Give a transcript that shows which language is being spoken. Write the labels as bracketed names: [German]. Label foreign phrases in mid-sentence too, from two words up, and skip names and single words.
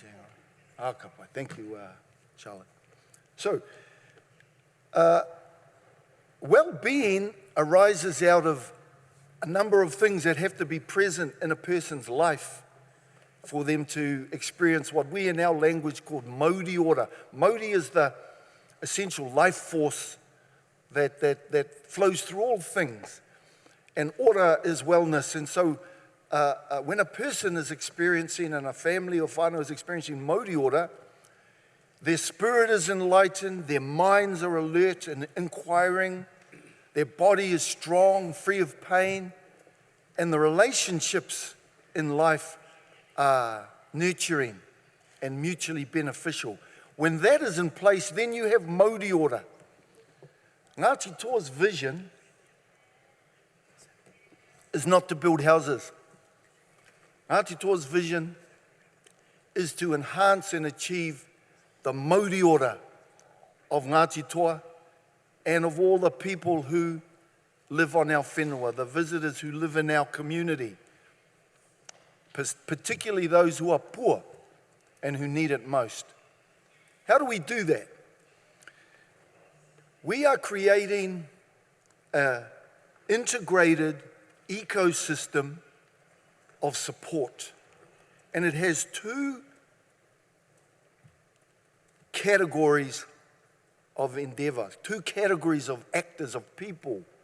[English] Hang on. Kapai. Thank you, Charlotte. So, well-being arises out of a number of things that have to be present in a person's life for them to experience what we in our language call [Māori] mauri ora. [English] Mauri is the essential life force that flows through all things. And ora is wellness. And so when a person is experiencing, and a family or whānau is experiencing [Māori] mauri ora, [English] their spirit is enlightened, their minds are alert and inquiring, their body is strong, free of pain, and the relationships in life are nurturing and mutually beneficial. When that is in place, then you have [Māori] mauri ora. [English] Ngāti Toa's vision is not to build houses. Ngāti Toa's vision is to enhance and achieve the [Māori] mauri ora [English] of Ngāti Toa and of all the people who live on our whenua, the visitors who live in our community, particularly those who are poor and who need it most. How do we do that? We are creating an integrated ecosystem of support, and it has two categories of endeavor, two categories of actors, of people.